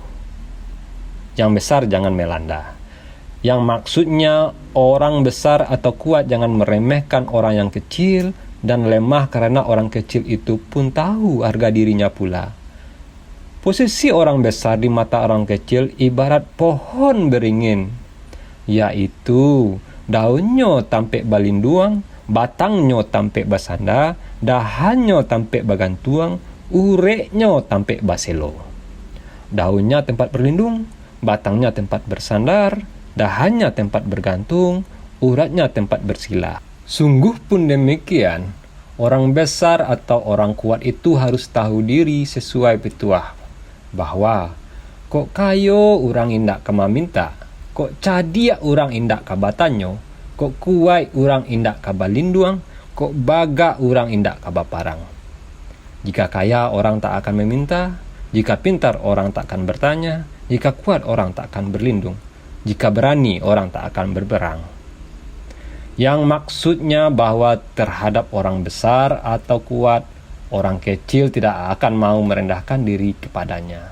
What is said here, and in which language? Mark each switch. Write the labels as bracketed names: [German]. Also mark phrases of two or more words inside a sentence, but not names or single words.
[Indonesian] Yang besar jangan melanda. Yang maksudnya orang besar atau kuat jangan meremehkan orang yang kecil dan lemah, karena orang kecil itu pun tahu harga dirinya pula. Posisi orang besar di mata orang kecil ibarat pohon beringin, yaitu daunnya [Minangkabau] tampek balinduang, batangnya tampek basanda, dahannya tampek bagantuang, ureknya tampek baselo. [Indonesian] Daunnya tempat berlindung, batangnya tempat bersandar, dahannya tempat bergantung, uratnya tempat bersila. Sungguh pun demikian, orang besar atau orang kuat itu harus tahu diri sesuai Pituah, bahwa [Minangkabau] kok kayo orang indak kemaminta, kok cadia orang indak kabatanyo, kok kuai orang indak kabalinduang, kok baga orang indak kabaparang. [Indonesian] Jika kaya orang tak akan meminta, jika pintar orang tak akan bertanya, jika kuat orang tak akan berlindung, jika berani orang tak akan berperang. Yang maksudnya bahwa terhadap orang besar atau kuat, orang kecil tidak akan mau merendahkan diri kepadanya.